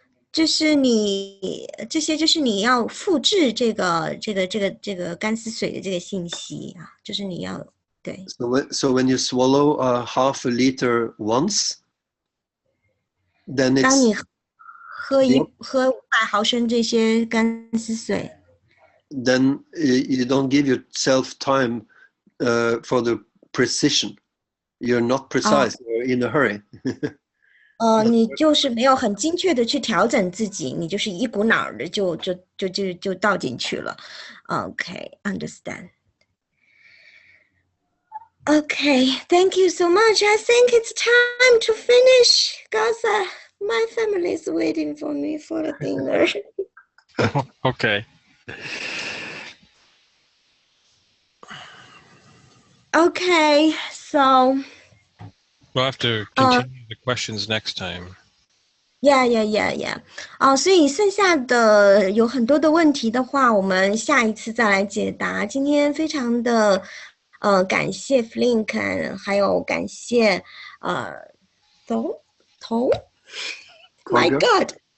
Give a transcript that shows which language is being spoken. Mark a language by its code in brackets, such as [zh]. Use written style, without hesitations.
[zh] 就是这些就是你要复制这个干丝水的这个信息啊，就是你要对。 [en] So when you swallow half a liter once, then it's. [zh] 当你喝500毫升这些干丝水 [en] then you don't give yourself time for the precision. You're not precise. You're in a hurry. [zh] 你就是没有很精确的去调整自己，你就是一股脑的就倒进去了。 [en] Okay, understand. Okay, thank you so much. I think it's time to finish because my family is waiting for me for the dinner. Okay. Okay, so. We'll have to continue the questions next time. Yeah. [zh] 所以剩下的有很多的问题的话，我们下一次再来解答。今天非常的感谢 Flink， 还有感谢头 [en] My God.